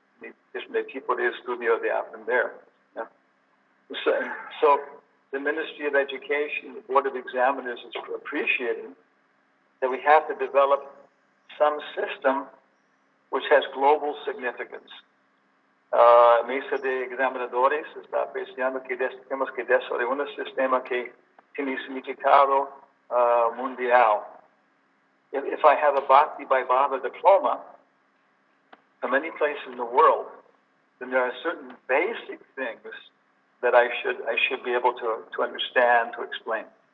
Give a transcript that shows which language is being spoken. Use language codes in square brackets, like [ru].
[en] The [es] tipo de estudio [en] they [es] aprender. [en] Yeah. So the Ministry of Education, the Board of Examiners is appreciating that we have to develop some system which has global significance. [es] Mesa de Examinadores está apreciando que tenemos que desarrollar un sistema que tiene significado mundial. [en] If I have a Bhakti by Baba diploma from any place in the world, then there are certain basic things that I should be able to understand, to explain.